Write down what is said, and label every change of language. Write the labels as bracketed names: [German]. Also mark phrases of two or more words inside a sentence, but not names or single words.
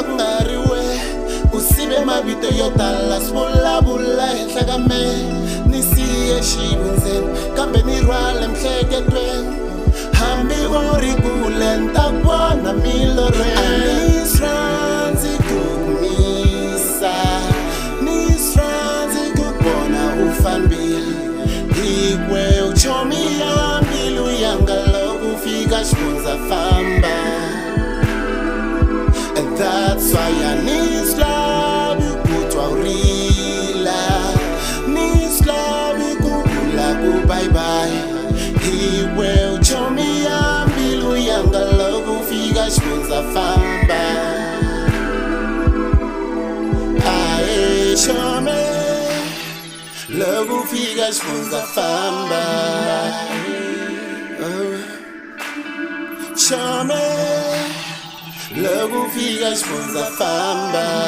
[Tsonga] kungariwe usibe mavito yo tala svulavula henhla ka me nisiye Xivundzeni kambe ni rhwale mhleketweni hambi uri kule nta vona milorweni anisranzi kumisa nisranzi kubona ufambili iwe uchomi yambilu yangaloku fika Xivundza famba. [English] And that's why I need love you [Tsonga] kutwa urila nis [English] love you [Tsonga] kubula ku bye bye iwe uchomi yambilu yangaloku fika Xivundza famba. Ae shome loku fika Xivundza famba. Shome loku fika Xivundza famba.